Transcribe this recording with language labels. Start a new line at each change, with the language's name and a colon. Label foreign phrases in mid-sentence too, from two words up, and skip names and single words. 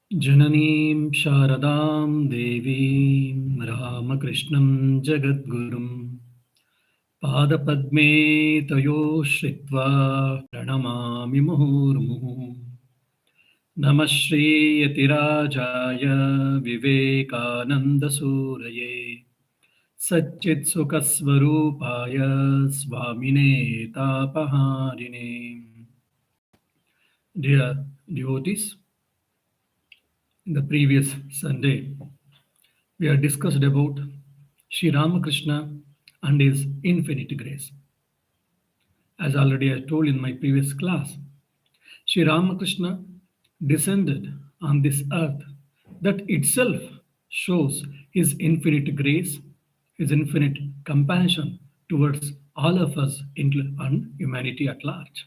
Sanskrit: जननीं शारदां देवीं रामकृष्णं जगद्गुरुम् पादपद्मे तयोः श्रित्वा प्रणमामि मुहुर्मुहुः नमः श्री यतिराजाय विवेकानन्द सूरये सच्चित् सुखस्वरूपाय स्वामिने तापहारिणे.
English: Dear devotees, in the previous Sunday, we have discussed about Sri Ramakrishna and his infinite grace. As already I told in my previous class, Sri Ramakrishna descended on this earth that itself shows his infinite grace, his infinite compassion towards all of us and humanity at large.